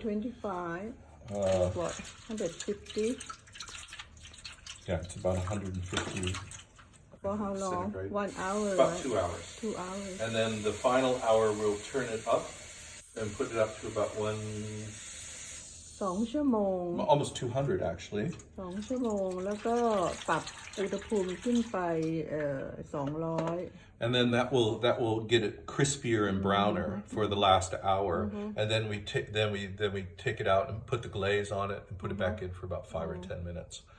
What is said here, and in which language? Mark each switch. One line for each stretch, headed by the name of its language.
English: 325. What? 150. Yeah, it's about 150. For how long? 1 hour. About right? 2 hours. 2 hours. And then the final hour, we'll turn it up and put it up to about
Thai: 2 ชั่วโมง
English: almost 200 actually.
Thai: 2 ชั่วโมงแล้วก็ปรับอุณหภูมิขึ้นไป200
English: And then that will get it crispier and browner for the last hour. And then we take it out and put the glaze on it and put it back in for about 5 or 10 minutes.